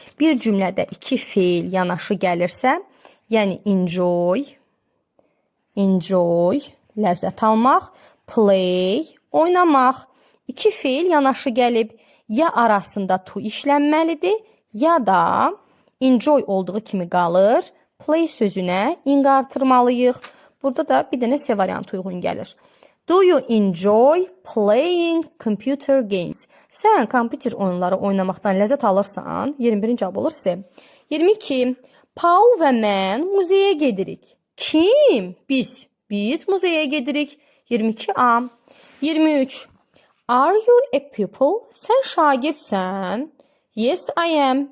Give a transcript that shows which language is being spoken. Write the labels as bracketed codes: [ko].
[az] Bir cümlədə iki feil yanaşı gəlirsə, yəni enjoy, ləzzət almaq, play, oynamaq. İki feil yanaşı gəlib, ya arasında to işlənməlidir, ya da enjoy olduğu kimi qalır, play sözünə ing artırmalıyıq. Burada da bir dənə C variantı uyğun gəlir. [en] Do you enjoy playing computer games? [az] Sən kompüter oyunları oynamaqdan ləzzət alırsan? 21-ci cavab olur C. 22. Paul və mən muzeyə gedirik. Kim? Biz. Biz muzeyə gedirik. 22A. 23. [en] Are you a pupil? [az] Sən şagirdsən? [en] Yes, I am.